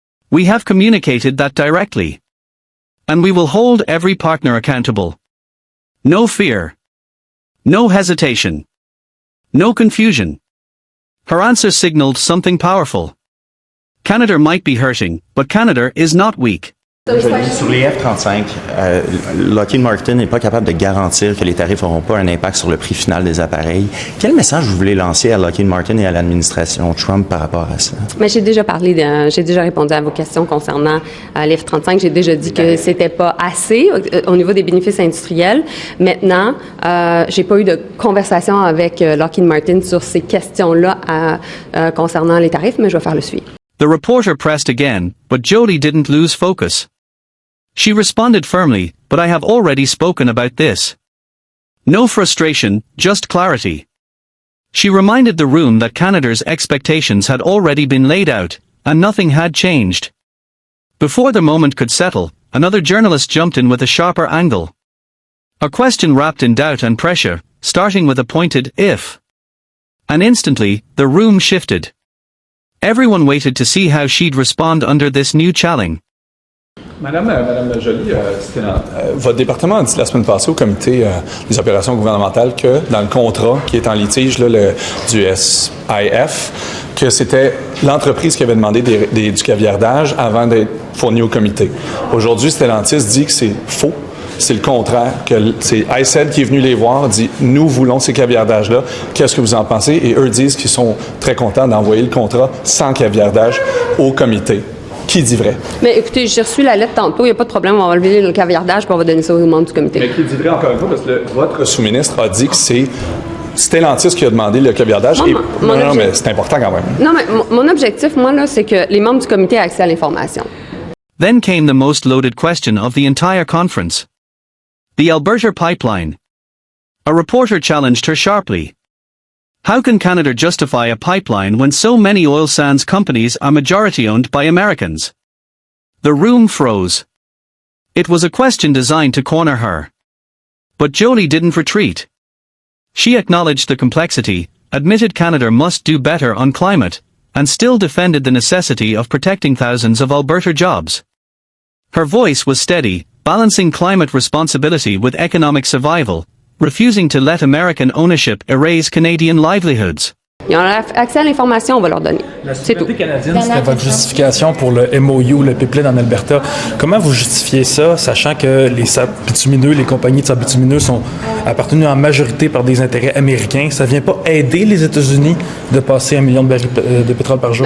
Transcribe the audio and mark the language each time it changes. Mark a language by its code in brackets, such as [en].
[en] We have communicated that directly. And we will hold every partner accountable. No fear. No hesitation. No confusion. Her answer signaled something powerful. Canada might be hurting, but Canada is not weak. [fr] Sur les F-35, Lockheed Martin n'est pas capable de garantir que les tarifs n'auront pas un impact sur le prix final des appareils. Quel message vous voulez lancer à Lockheed Martin et à l'administration Trump par rapport à ça? Mais j'ai déjà répondu à vos questions concernant les F-35. J'ai déjà dit que c'était pas assez au niveau des bénéfices industriels. Maintenant, j'ai pas eu de conversation avec Lockheed Martin sur ces questions-là concernant les tarifs, mais je vais faire le suivi. [en] The reporter pressed again, but Joly didn't lose focus. She responded firmly, but I have already spoken about this. No frustration, just clarity. She reminded the room that Canada's expectations had already been laid out, and nothing had changed. Before the moment could settle, another journalist jumped in with a sharper angle. A question wrapped in doubt and pressure, starting with a pointed if. And instantly, the room shifted. Everyone waited to see how she'd respond under this new challenge. [fr] Madame Joly, votre département a dit la semaine passée au comité des opérations gouvernementales que dans le contrat qui est en litige là, du SIF, que c'était l'entreprise qui avait demandé du caviardage avant d'être fourni au comité. Aujourd'hui, Stellantis dit que c'est faux. C'est le contraire, que c'est ICED qui est venu les voir, dit « Nous voulons ces caviardages-là, qu'est-ce que vous en pensez? » Et eux disent qu'ils sont très contents d'envoyer le contrat sans caviardage au comité. Qui dit vrai? Mais écoutez, j'ai reçu la lettre tantôt, il n'y a pas de problème, on va enlever le caviardage puis on va donner ça aux membres du comité. Mais qui dit vrai encore une fois, parce que votre sous-ministre a dit que c'est Stellantis qui a demandé le caviardage. Non, mais c'est important quand même. Non, mais mon objectif, moi, là, c'est que les membres du comité aient accès à l'information. [en] Then came the most loaded question of the entire conference. The Alberta pipeline. A reporter challenged her sharply. How can Canada justify a pipeline when so many oil sands companies are majority-owned by Americans? The room froze. It was a question designed to corner her. But Joly didn't retreat. She acknowledged the complexity, admitted Canada must do better on climate, and still defended the necessity of protecting thousands of Alberta jobs. Her voice was steady, balancing climate responsibility with economic survival, refusing to let American ownership erase Canadian livelihoods. [fr] Ils ont accès à l'information, on va leur donner. C'est tout. La souveraineté canadienne, c'était votre justification pour le MOU, le pipeline en Alberta. Comment vous justifiez ça, sachant que les sables bitumineux, les compagnies de sables bitumineux sont appartenues en majorité par des intérêts américains? Ça ne vient pas aider les États-Unis de passer 1 million de barils de pétrole par jour?